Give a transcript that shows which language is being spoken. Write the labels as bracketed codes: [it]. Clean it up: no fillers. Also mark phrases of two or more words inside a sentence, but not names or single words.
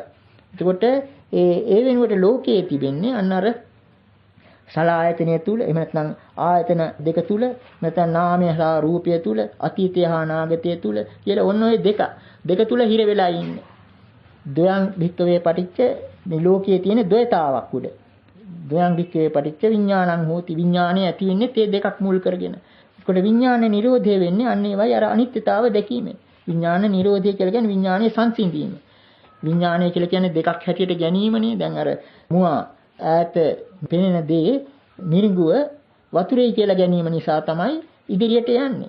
[si] එතකොට ඒ වෙනුවට ලෝකයේ තිබෙන්නේ අන්න අර සලආයතනය තුල එහෙම නැත්නම් ආයතන දෙක තුල නැත්නම් නාමය සහ රූපය තුල අතීතය හා අනාගතය තුල කියලා ඔන්න ඔය දෙක තුල හිර වෙලා ඉන්නේ. [pi] ද්වයං භික්කවේ පටිච්ච [si] මේ ලෝකයේ තියෙන ද්වයතාවක් උඩ. [pi] ද්වයං භික්කවේ පටිච්ච විඥානං හෝති [si] විඥානය ඇති වෙන්නේ තේ දෙකක් මුල් කරගෙන. ඒකට විඥාන නිරෝධය වෙන්නේ අන්න ඒවයි අර අනිත්‍යතාව දැකීමෙන්. විඥාන නිරෝධය කියලා කියන්නේ විඥානයේ සංසිඳීම. විඥානය කියලා කියන්නේ දෙකක් හැටියට ගැනීමනේ. දැන් අර මුවා ඈත පෙනෙන දේ මිරිඟුව වතුරේ කියලා ගැනීම නිසා තමයි ඉදිරියට යන්නේ.